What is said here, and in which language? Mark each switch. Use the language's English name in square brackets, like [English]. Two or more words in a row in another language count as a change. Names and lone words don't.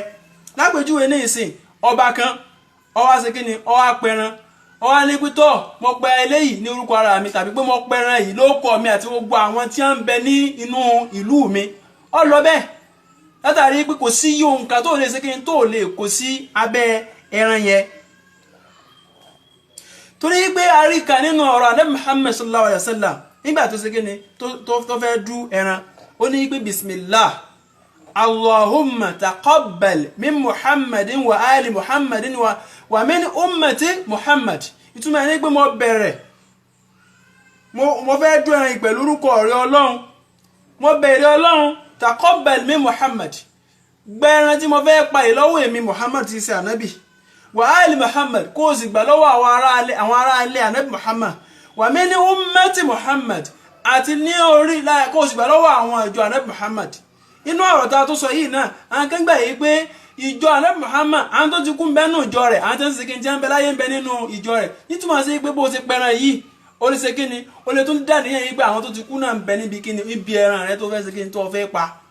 [Yoruba] lápèjúwe ní ìsìn ọba kan ó wá ṣe kíni ó wá pẹran ó wá ní pítọ́ mo pẹ eléyìí ní orúkọ ara mi tàbí pé mo pẹran yìí ló kọ mi àti gbogbo àwọn tí wọ́n ń bẹ ní inú ìlú mi ó lọ bẹ́ẹ̀ látàrí pé kò sí yóò nǹkan tó lè ṣe kí n tó lè kó sí abẹ́ ẹran yẹn. torí pé àríkà nínú ọ̀rọ̀ Ànábì Muhammad [Arabic] صلى الله عليه وسلم [Yoruba] nígbà tó ṣe kí ni tó fẹ́ dú ẹran ó ní pé [Arabic] بسم الله اللهم تقبل من محمد وآل محمد ومن أمة محمد. [Yoruba] Ìtumọ̀ ní pé mo bẹ̀rẹ̀ mo fẹ́ dún ẹran pẹ̀lú orúkọ rẹ Ọlọ́run, mo bẹ̀rẹ̀ Ọlọ́run [Arabic] تقبل من محمد, [Yoruba] gba ẹran tí mo fẹ́ pa ìlọ́wọ́ èmi Muhammad ti ṣe ànábì, [Arabic] وآل محمد, [Yoruba] kó o sì gbà lọ́wọ́ àwọn ará ilé ànábì Muhammad, [Arabic] ومن أمة محمد, [Yoruba] àti ní orí láyé kó o sì gbà lọ́wọ́ àwọn ìjọ ànábì Muhammad. Inú ọ̀rọ̀ ta tó sọ yìí náà àwọn kan gbà yìí pé ìjọ ànábì Muhammad àwọn tó ti kú ń bẹ nínú ìjọ rẹ̀, àwọn tó ń ṣe kíni tí wọ́n ń bẹ láyé ń bẹ nínú ìjọ rẹ̀, nítumọ̀ sí pé bó ṣe pẹran yìí ó lè ṣe kíni ó lè tún dà níyẹn yìí pé àwọn tó ti kú náà ń bẹ níbi kíni ibi ẹran rẹ̀ tó fẹ́ ṣe kíni tó fẹ́ pa.